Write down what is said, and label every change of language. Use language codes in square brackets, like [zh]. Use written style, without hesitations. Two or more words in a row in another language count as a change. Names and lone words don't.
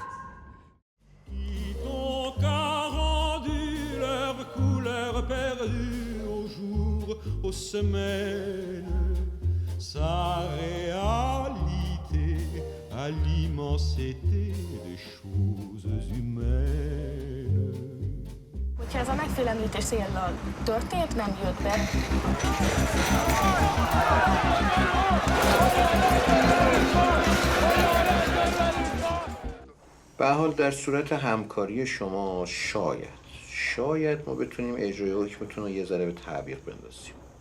[fr] Qui t'ont rendu leur couleur perdue au jour, aux semaines, sa réalité à l'immensité des choses humaines. [hu] Hogyha ez a megfélemlítés céllal történt, nem jött be. [fa] به هر حال در صورت همکاری شما شاید ما بتونیم اجرای حکمتون رو یه ذره به تعویق بندازیم.